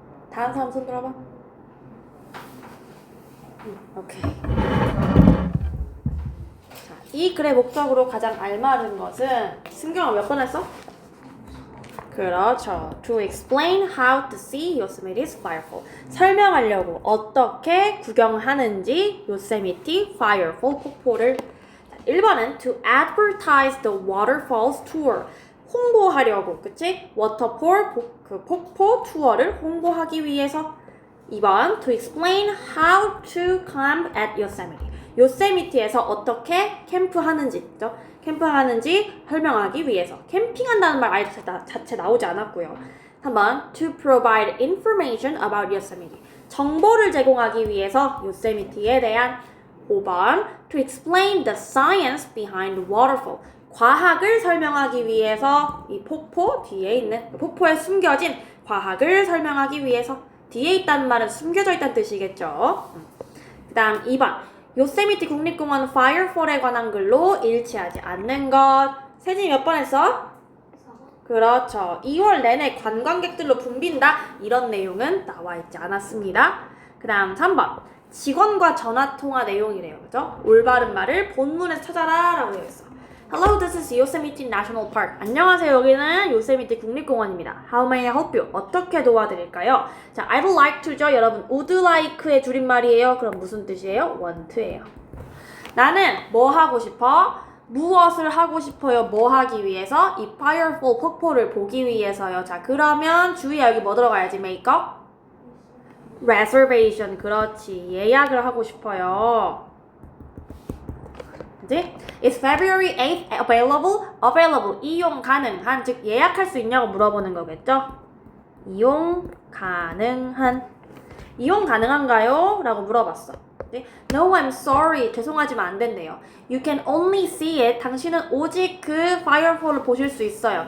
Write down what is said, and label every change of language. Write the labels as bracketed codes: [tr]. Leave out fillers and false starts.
[ko] 다른 사람 손 들어봐. 오케이. 자, 이 글의 목적으로 가장 알맞은 것은 승경아 몇 번 했어? 그렇죠. [en] To explain how to see Yosemite's firefall. [ko] 설명하려고 어떻게 구경하는지 요세미티 firefall 폭포를. 자, 1번은 [en] to advertise the waterfalls tour. [ko] 홍보하려고, 그치? 워터폴, 그 폭포 투어를 홍보하기 위해서. [en] 2번, to explain how to camp at Yosemite. [ko] 요세미티에서 어떻게 캠프하는지, 그죠? 캠프하는지 설명하기 위해서. 캠핑한다는 말 아예 자체 나오지 않았고요. [en] 3번, to provide information about Yosemite. [ko] 정보를 제공하기 위해서 요세미티에 대한. [en] 5번, to explain the science behind waterfall. [ko] 과학을 설명하기 위해서 이 폭포 뒤에 있는 폭포에 숨겨진 과학을 설명하기 위해서. 뒤에 있다는 말은 숨겨져 있다는 뜻이겠죠. 그 다음 2번 요세미티 국립공원 파이어폴에 관한 글로 일치하지 않는 것. 세진이 몇 번 했어? 그렇죠. 2월 내내 관광객들로 붐빈다. 이런 내용은 나와 있지 않았습니다. 그 다음 3번 직원과 전화통화 내용이래요. 그죠? 올바른 말을 본문에서 찾아라 라고 되어 있어. [en] Hello, this is Yosemite National Park. [ko] 안녕하세요. 여기는 요세미티 국립공원입니다. [en] How may I help you? [ko] 어떻게 도와드릴까요? [en] 자, I'd like to죠. [ko] 여러분, would like의 줄임말이에요. 그럼 무슨 뜻이에요? want예요. 나는 뭐 하고 싶어? 무엇을 하고 싶어요? 뭐 하기 위해서? 이 firefall 폭포를 보기 위해서요. 자, 그러면 주의야. 여기 뭐 들어가야지? Make-up? Reservation. 그렇지. 예약을 하고 싶어요. 그치? [en] Is February 8th available? [ko] Available. 이용 가능한. 즉 예약할 수 있냐고 물어보는 거겠죠? 이용 가능한. 이용 가능한가요? 라고 물어봤어. 그치? [en] No, I'm sorry. [ko] 죄송하지만 안 된대요. [en] You can only see it. [ko] 당신은 오직 그 firefall을 보실 수 있어요.